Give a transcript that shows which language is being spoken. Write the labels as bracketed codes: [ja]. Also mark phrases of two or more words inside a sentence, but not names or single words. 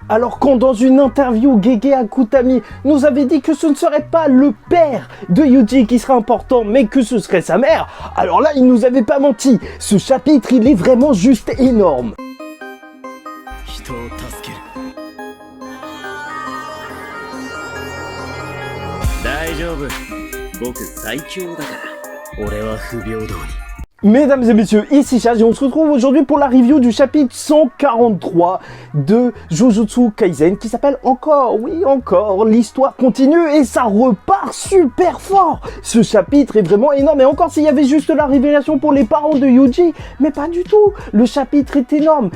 [fr] Alors quand dans une interview, Gege Akutami nous avait dit que ce ne serait pas le père de Yuji qui serait important, mais que ce serait sa mère, alors là, il nous avait pas menti. Ce chapitre, il est vraiment juste énorme. [ja] 人を助ける大丈夫僕最強だから俺は不平等に [fr] Mesdames et messieurs, ici Chaz et on se retrouve aujourd'hui pour la review du chapitre 143 de Jujutsu Kaisen qui s'appelle encore, oui encore, l'histoire continue et ça repart super fort. Ce chapitre est vraiment énorme et encore s'il y avait juste la révélation pour les parents de Yuji, mais pas du tout, le chapitre est énorme.